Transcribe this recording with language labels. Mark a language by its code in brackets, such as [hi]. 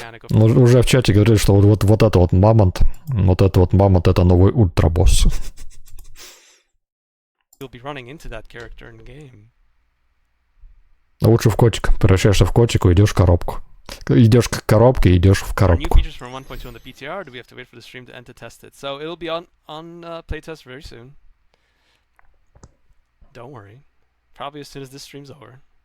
[ru] Уже в чате говорили, что вот это вот мамонт, это новый ультрабосс. [en] You'll be running into that character in game. [ru] Лучше в котика. Превращаешься в котику, идешь в коробку. Идешь к коробке, идешь в коробку. [en] New features from 1.2 on the PTR. Do we have to wait for the stream to end to test it? So it'll be on playtest very soon. Don't worry. Probably as soon as this stream's over.